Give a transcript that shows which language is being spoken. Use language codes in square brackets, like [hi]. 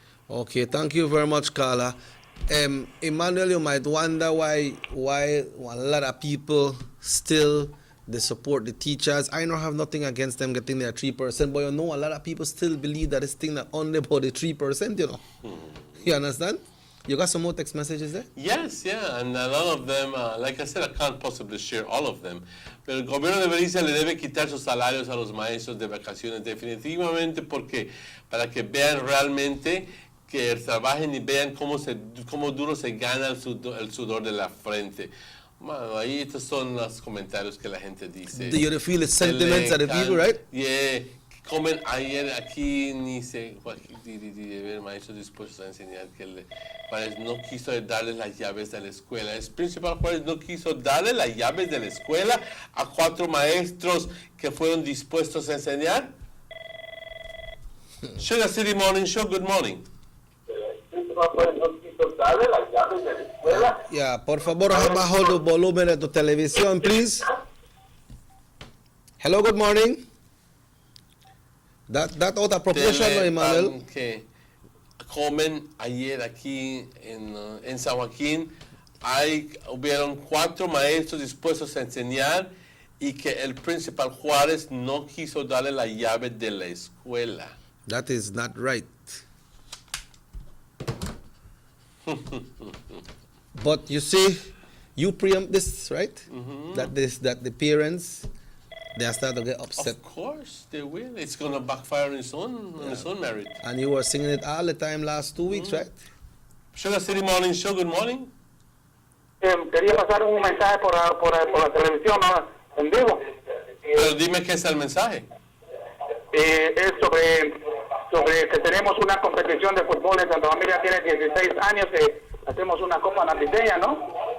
[en] Okay, thank you very much, Carla. Emmanuel, you might wonder why a lot of people still they support the teachers. I don't have nothing against them getting their 3%, but you know a lot of people still believe that this thing not only about the 3%, you know. You understand? You got some more text messages there? Yes, yeah, and a lot of them, like I said, I can't possibly share all of them. [es] Pero el gobierno de Belice le debe quitar sus salarios a los maestros de vacaciones definitivamente porque para que vean realmente que trabajen y vean cómo duro se gana el sudor de la frente. Bueno, ahí estos son los comentarios que la gente dice. [en] Do you feel the sentiments of the people, right? Yeah. [es] Comen ayer aquí ni se ver maestros dispuestos a enseñar que Juárez no quiso darles las llaves de la escuela. El principal Juárez no quiso darle las llaves de la escuela a 4 maestros que fueron dispuestos a enseñar. [en] Sugar City Morning Show, good morning. [es] Yeah, por favor, bajo el volumen de tu televisión, please. [en] Hello, good morning. That out of proportion, no, Emmanuel. [es] Que comen ayer aquí en San Joaquín, hubieron 4 maestros dispuestos a enseñar y que el principal Juárez no quiso darle la llave de la escuela. [en] That is not right. But you see, you preempt this, right? Mm-hmm. That the parents they are starting to get upset. Of course they will. It's going to backfire on its own merit. And you were singing it all the time last 2 weeks, right? Sugar City Morning Show, good morning. [es] Quería pasar un mensaje por la televisión, ¿no? En vivo. Pero dime qué es el mensaje. Es sobre que tenemos una competición de fútbol en Santa Familia, tiene 16 años, hacemos una copa navideña, ¿no?